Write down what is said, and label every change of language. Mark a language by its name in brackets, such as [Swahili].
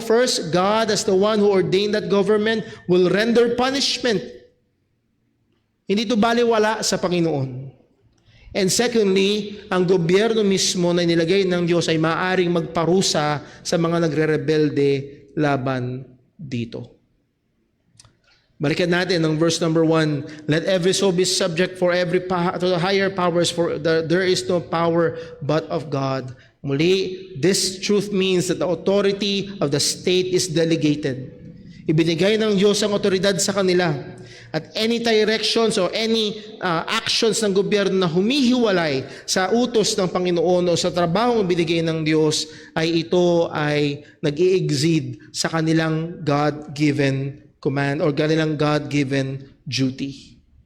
[English] First, God as the one who ordained that government will render punishment. [Filipino] Hindi ito baliwala sa Panginoon. [English] And secondly, [Filipino] ang gobyerno mismo na inilagay ng Diyos ay maaaring magparusa sa mga nagre-rebelde laban dito. Balikan natin ang verse number 1. [English] "Let every soul be subject for every to the higher powers, for there is no power but of God." Muli, this truth means that the authority of the state is delegated. [Filipino] Ibinigay ng Diyos ang otoridad sa kanila. [English] At any directions or any actions [Filipino] ng gobyerno na humihiwalay sa utos ng Panginoon o sa trabahong binigay ng Diyos, ay ito ay nag-i-exceed sa kanilang [English] God-given command [Filipino] or kanilang [English] God-given duty.